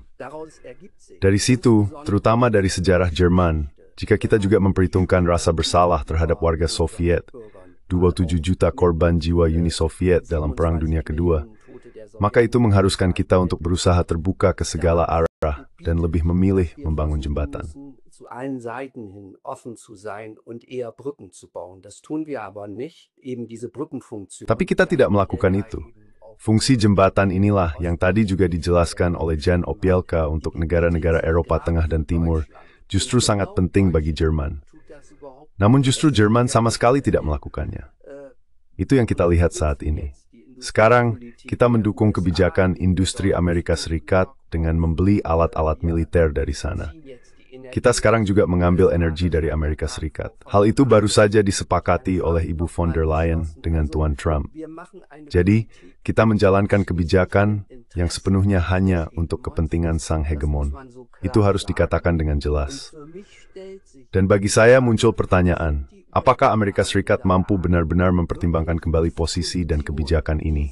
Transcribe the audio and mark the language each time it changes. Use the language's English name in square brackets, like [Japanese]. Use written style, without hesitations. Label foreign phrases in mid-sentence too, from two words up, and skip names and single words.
[Indonesian] Dari situ, terutama dari sejarah Jerman, jika kita juga memperhitungkan rasa bersalah terhadap warga Soviet, 27 juta korban jiwa Uni Soviet dalam Perang Dunia Kedua, maka itu mengharuskan kita untuk berusaha terbuka ke segala arah dan lebih memilih membangun jembatan. [German] Zu allen Seiten hin offen zu sein und eher Brücken zu bauen. Das tun wir aber nicht, eben diese Brückenfunktion. [Indonesian] Tapi kita tidak melakukan itu. Fungsi jembatan inilah yang tadi juga dijelaskan oleh Jan Opelka untuk negara-negara Eropa Tengah dan Timur, justru sangat penting bagi Jerman. Namun justru Jerman sama sekali tidak melakukannya. Itu yang kita lihat saat ini. Sekarang, kita mendukung kebijakan industri Amerika Serikat dengan membeli alat-alat militer dari sana. Kita sekarang juga mengambil energi dari Amerika Serikat. Hal itu baru saja disepakati oleh Ibu von der Leyen dengan Tuan Trump. Jadi, kita menjalankan kebijakan yang sepenuhnya hanya untuk kepentingan sang hegemon. Itu harus dikatakan dengan jelas. Dan bagi saya muncul pertanyaan, apakah Amerika Serikat mampu benar-benar mempertimbangkan kembali posisi dan kebijakan ini?